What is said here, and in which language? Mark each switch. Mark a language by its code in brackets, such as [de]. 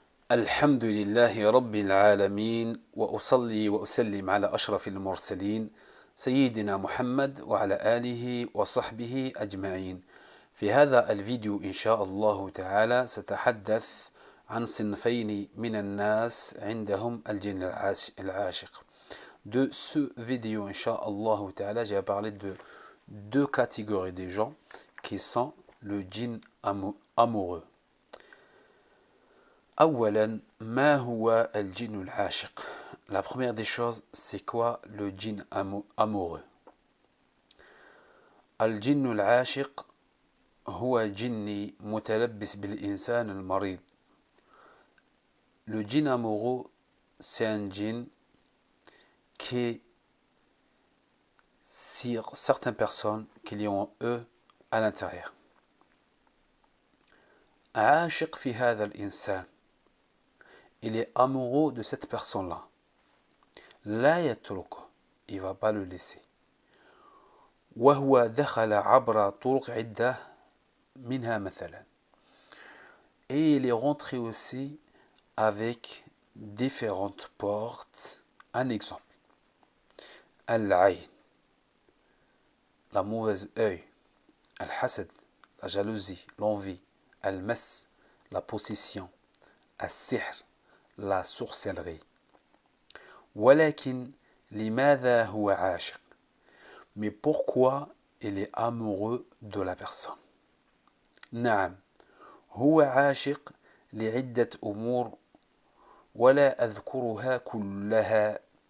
[ar] الحمد لله رب العالمين وأصلي وأسلم على أشرف المرسلين سيدنا محمد وعلى آله وصحبه أجمعين. في هذا الفيديو إن شاء الله تعالى سأتحدث عن صنفين من الناس عندهم الجن العاشق. [fr] De ce vidéo, Inch'Allah Ta'ala, j'ai parlé de deux catégories de gens qui sont le djinn amoureux. [ar] أولا ما هو الجن العاشق. [fr] La première des choses, c'est quoi le djinn amoureux? [ar] الجن العاشق هو جني متلبس بالإنسان المريض. [fr] Le djinn amoureux, c'est un djinn qui sur certaines personnes qui ont eux à l'intérieur. [ar] عاشق في هذا الإنسان, [fr] il est amoureux de cette personne-là. [ar] لا يتركه, [fr] il ne va pas le laisser. [ar] وهو دخل عبر طرق عدة منها مثلا. [fr] Et il est rentré aussi avec différentes portes. Un exemple. Al-ayn, la mauvaise œil. Al-hasad, la jalousie, l'envie. Al-mas, la possession. [ar] Al-sihr, [fr] la sorcellerie. [ar] ولكن لماذا هو عاشق? [fr] Mais pourquoi il est amoureux de la personne? [ar] نعم هو عاشق لعدة أمور ولا أذكرها كلها.